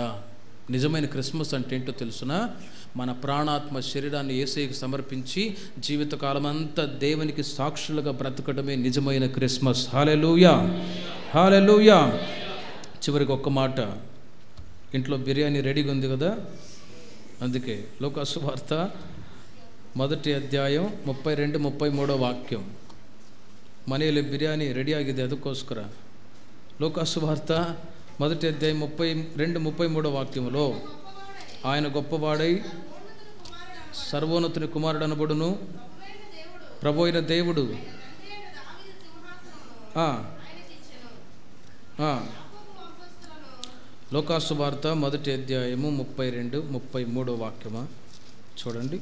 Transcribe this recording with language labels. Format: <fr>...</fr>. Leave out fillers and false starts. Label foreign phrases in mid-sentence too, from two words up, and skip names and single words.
<te>నిజమైన క్రిస్మస్ అంటే ఏంటో తెలుసునా, మన ప్రాణాత్మ శరీరాన్ని యేసయ్యకి సమర్పించి జీవితకాలం అంతా దేవునికి సాక్షులుగా బ్రతకడమే నిజమైన క్రిస్మస్. హల్లెలూయా, హల్లెలూయా. చివరికి ఒక్క మాట, ఇంట్లో బిర్యానీ రెడీగా ఉంది కదా, అందుకే లూకా సువార్త 1వ</te> <kn>ಅಧ್ಯಾಯ 32-33 ವಾಕ್ಯ. ಮನೆಯಲ್ಲಿ ಬಿರಿಯಾನಿ ರೆಡಿ ಆಗಿದೆ, ಅದಕ್ಕೋಸ್ಕರ ಲೂಕಾ ಸುವಾರ್త</kn> <te>1వ అధ్యాయం 32-33 వాక్యములో, ఆయన గొప్పవాడై సర్వోన్నతుని కుమారుడు అనబడును, ప్రభు అయిన దేవుడు లూకా సువార్త 1వ అధ్యాయము 32-33 వాక్యమా చూడండి.</te>